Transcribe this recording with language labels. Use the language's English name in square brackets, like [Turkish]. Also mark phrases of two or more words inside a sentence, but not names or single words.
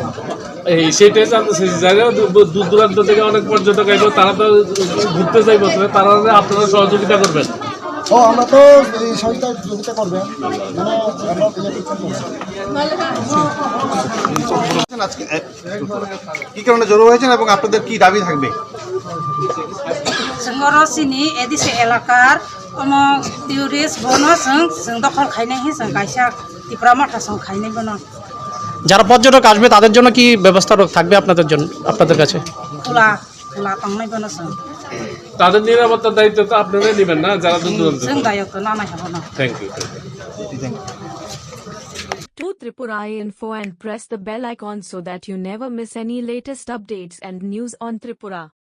[Bangla] সেইটাই জানতেছি, যারা দূর দূরান্ত থেকে অনেক পর্যটক আইব তারা তো ঘুরতে যাইব, তারা আপনারা সহযোগিতা করবেন? আমরা তো সহযোগিতা করবেন। কি কারণে জড়ো হয়েছেন এবং আপনাদের কি দাবি থাকবে? [Kok Borok] जोंनि एडिसि एलाकार टुरिस्ट बनो जों दखल खायनाय जों गायसा ত্রিপুরা মথা जों खायनाय बनो। [Bangla] যারা পর্যটক আসবে তাদের জন্য কি ব্যবস্থা থাকবে আপনাদের কাছে? [Kok Borok] খোলা তাंनाय बनो जों। [Bangla] তাদের নিরাপত্তার দায়িত্ব তো আপনারাই নেবেন না, যারা দূর দূরান্ত? [Kok Borok] जों दायित्व लानो हागोन। [English] thank you. To Tripura Info and press the bell icon so that you never miss any latest updates and news on Tripura.